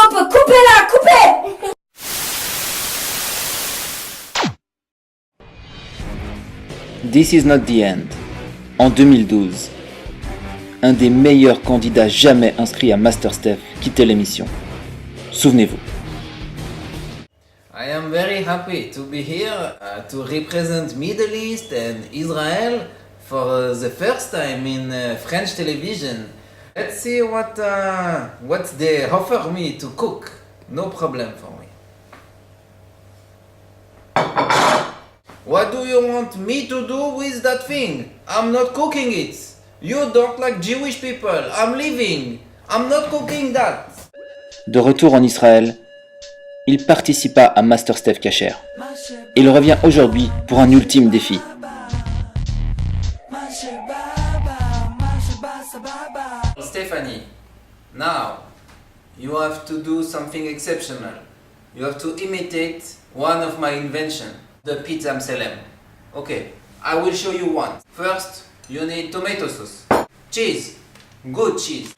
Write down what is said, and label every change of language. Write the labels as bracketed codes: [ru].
[fr] Coupez-la, coupez! [en] This is not the end. [fr] En 2012, un des meilleurs candidats jamais inscrits à MasterChef quittait l'émission. Souvenez-vous. [en] I am very happy to be here to represent Middle East and Israel for the first time in French television. Let's see what they offer me to cook. No problem for me. What do you want me to do with that thing? I'm not cooking it. You don't like Jewish people. I'm leaving. I'm not cooking that. [fr] De retour en Israël, il participa à MasterChef Kasher. Et il revient aujourd'hui pour un ultime défi. [en] Stephanie, now you have to do something exceptional. You have to imitate one of my inventions, the pizza Amselem. Okay, I will show you one. First, you need tomato sauce, cheese, good cheese.